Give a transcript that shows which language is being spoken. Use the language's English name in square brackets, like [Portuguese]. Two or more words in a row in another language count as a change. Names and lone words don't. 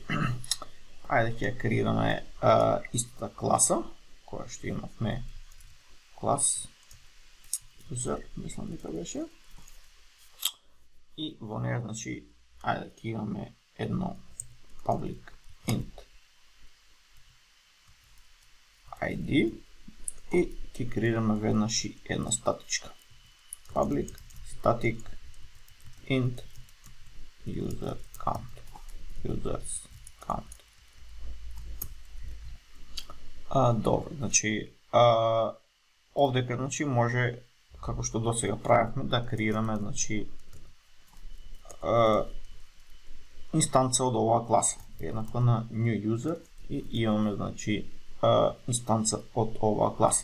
[Macedonian] Ајде ќе ја креираме истата класа, која што имавме клас user, мислам дека беше. И во неја, значи, ајде ќе имаме едно [English] public int ID [Macedonian] и ќе креираме веднаш и една статичка. [English] Public static int user count. Users count. [Macedonian] Добро, значи, овдека, значи, може, како што досега правевме, да креираме, значи, инстанца од оваа класа, еднаква на [English] new user, [Macedonian] и имаме, значи, инстанца од оваа класа.